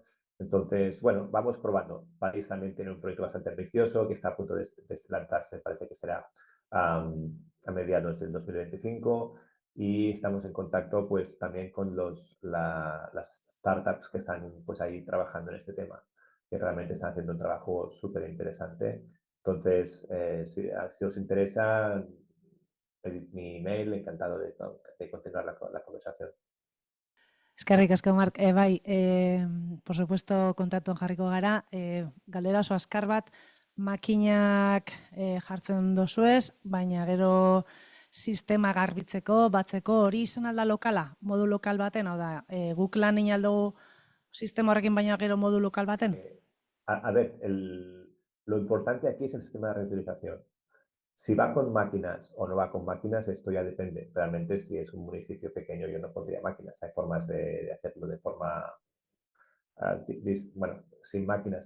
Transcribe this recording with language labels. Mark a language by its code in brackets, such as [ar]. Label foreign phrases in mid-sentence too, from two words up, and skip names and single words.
[es] Entonces, bueno, vamos probando. París también tiene un proyecto bastante ambicioso que está a punto de lanzarse, parece que será a mediados del 2025 y estamos en contacto pues también con las startups que están pues ahí trabajando en este tema, que realmente están haciendo un trabajo súper interesante. Entonces, si os interesa, pedid mi email, encantado de continuar la conversación. [eu] Eskerrik asko, Mark. Bai, [es] por supuesto, [eu] kontaktuan jarriko gara. Galdera oso azkar bat, makinak jartzen dozuez, baina gero sistema garbitzeko, batzeko, hori izan alda lokala, modu lokal baten, hau da, guk lan egin aldugu sistema horrekin baina gero modu lokal baten? [es] A ver, lo importante aquí es el sistema de reutilización. Si va con máquinas o no va con máquinas, esto ya depende. Realmente, si es un municipio pequeño, yo no pondría máquinas. Hay formas de hacerlo de forma, bueno, sin máquinas.